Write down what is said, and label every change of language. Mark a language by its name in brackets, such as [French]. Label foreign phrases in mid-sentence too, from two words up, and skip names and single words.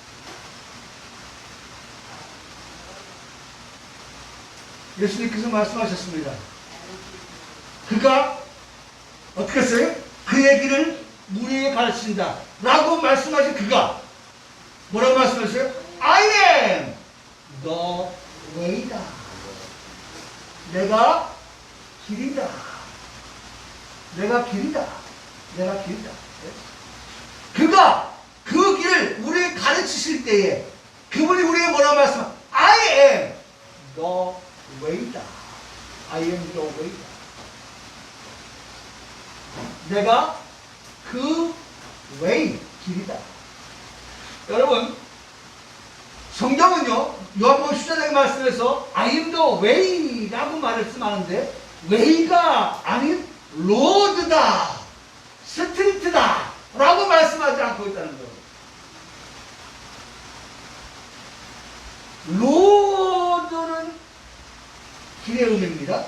[Korean] 예수님께서 말씀하셨습니다. 그가 어떻게 했어요? 그의 길을 우리에게 가르치신다 라고 말씀하신 그가 뭐라고 말씀하셨어요? [English] I am the way다. [Korean] 내가 길이다. 내가 길이다. 내가 길이다. 그가 그 길을 우리에게 가르치실 때에 그분이 우리에게 뭐라고 말씀하세요? [English] I am the way다. I am the way다. [Korean] 내가 그 way, 길이다. 여러분 성경은요 요한복음 10장의 말씀에서 [English] I am the way [Korean] 라고 말씀하는데 way가 아닌 로드다, 스트리트다 라고 말씀하지 않고 있다는 거예요. 로드는 길의 의미입니다.